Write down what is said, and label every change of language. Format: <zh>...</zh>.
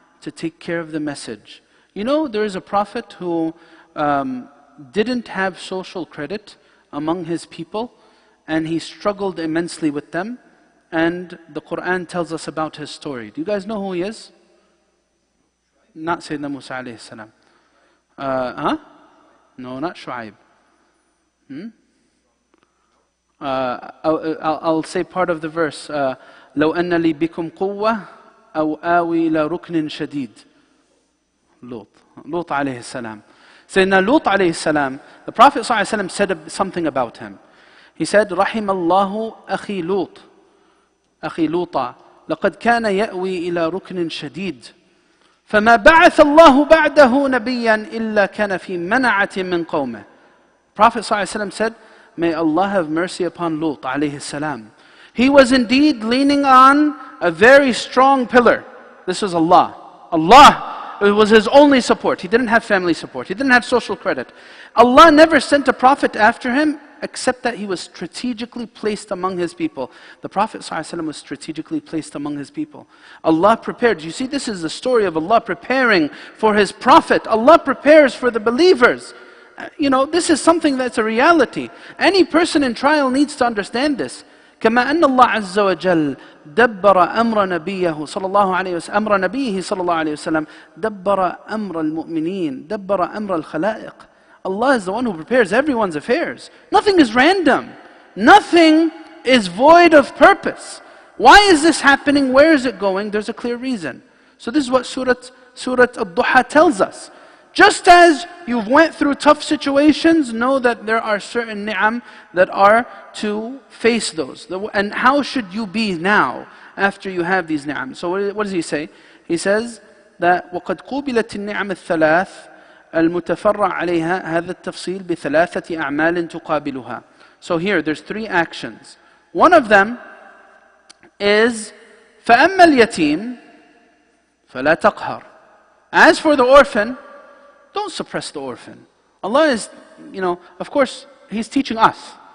<en>To take care of the message. You know, there is a prophet who didn't have social credit among his people, and he struggled immensely with them, and the Qur'an tells us about his story. Do you guys know who he is? Not Sayyidina Musa alayhi salam. No, not Shu'aib. I'll say part of the verse.</en> <ar>لو أن لي بكم قوة أو آوي إلى ركن شديد.</ar> <en>Lut alayhi salam. Sayyidina Lut alayhi salam, the Prophet ﷺ said something about him. He said,</en> <ar>رحم الله أخي لوط أخي لوطا لقد كان يأوي إلى ركن شديد فما بعث الله بعده نبيا إلا كان في منعة من قومه.</ar> <en>Prophet ﷺ said, may Allah have mercy upon Lut alayhi salam. He was indeed leaning on a very strong pillar. This was Allah. Allah, it was His only support. He didn't have family support. He didn't have social credit. Allah never sent a prophet after him except that he was strategically placed among his people. The Prophet ﷺ was strategically placed among his people. Allah prepared. You see, this is the story of Allah preparing for His prophet. Allah prepares for the believers. You know, this is something that's a reality. Any person in trial needs to understand this.</en> <ar>كما أن الله عز وجل دبر أمر نبيه صلى الله عليه وسلم أمر نبيه صلى الله عليه وسلم دبر أمر المؤمنين دبر أمر الخلائق.</ar> <en>Allah is the one who prepares everyone's affairs. Nothing is random. Nothing is void of purpose. Why is this happening? Where is it going? There's a clear reason. So this is what Surat ad-Duha tells us. Just as you've went through tough situations, know that there are certain ni'am that are to face those. And how should you be now after you have these ni'am? So what does he say? He says that</en> <ar>وَقَدْ قُوبِلَتِ النِّعَمِ الثَّلَاثِ المتفرع عليها هذا التفصيل بثلاثة أعمال تقابلها.</ar> <en>So here there's three actions. One of them is</en> <ar>فَأَمَّا الْيَتِيمِ فَلَا تَقْهَرْ.</ar> <en>As for the orphan, don't suppress the orphan. Allah is, of course, He's teaching us.</en>